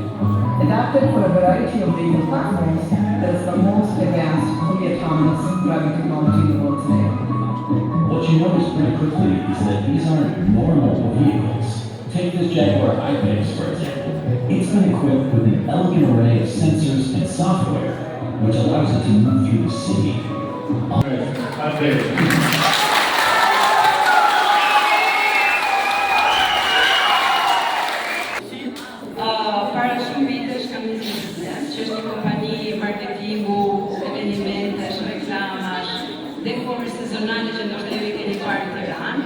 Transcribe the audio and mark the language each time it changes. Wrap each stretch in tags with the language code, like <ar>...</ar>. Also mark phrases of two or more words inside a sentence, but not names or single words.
<en>Adapted for a variety of vehicle platforms, that is the most advanced, fully autonomous driving technology in the world today. What you notice pretty quickly is that these aren't normal vehicles. Take this Jaguar I-Pace, for example. It's been equipped with an elegant array of sensors and software, which allows it to move through the city.</en> <sq>Para shumë vitesh kam nisur biznes, që është një kompani marketingu, evenimentesh, reklamash, dekor sezonale që ndoshta ju i keni parë në Tiranë.</sq>